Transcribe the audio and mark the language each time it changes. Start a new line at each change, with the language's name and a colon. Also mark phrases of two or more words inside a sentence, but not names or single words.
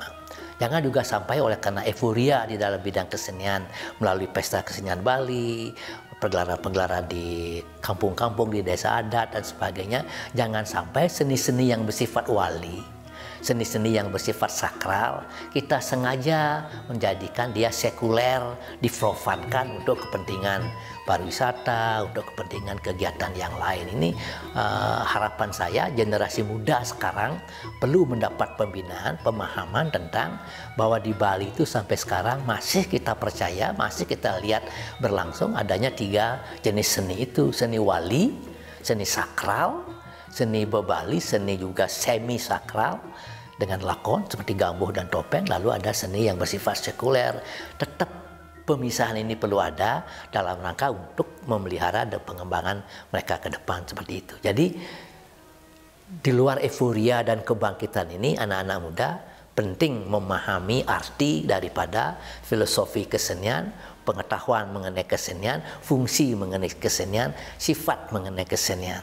Indonesian: Jangan juga sampai oleh karena euforia di dalam bidang kesenian melalui Pesta Kesenian Bali, pergelaran-pergelaran di kampung-kampung, di desa adat dan sebagainya, jangan sampai seni-seni yang bersifat wali seni-seni yang bersifat sakral, kita sengaja menjadikan dia sekuler, diprofankan untuk kepentingan pariwisata, untuk kepentingan kegiatan yang lain. Ini harapan saya generasi muda sekarang perlu mendapat pembinaan, pemahaman tentang bahwa di Bali itu sampai sekarang masih kita percaya, masih kita lihat berlangsung adanya 3 jenis seni itu, seni wali, seni sakral, seni bebali, seni juga semi sakral dengan lakon seperti gambuh dan topeng, lalu ada seni yang bersifat sekuler. Tetap pemisahan ini perlu ada dalam rangka untuk memelihara dan pengembangan mereka ke depan seperti itu. Jadi di luar euforia dan kebangkitan ini, anak-anak muda penting memahami arti daripada filosofi kesenian, pengetahuan mengenai kesenian, fungsi mengenai kesenian, sifat mengenai kesenian.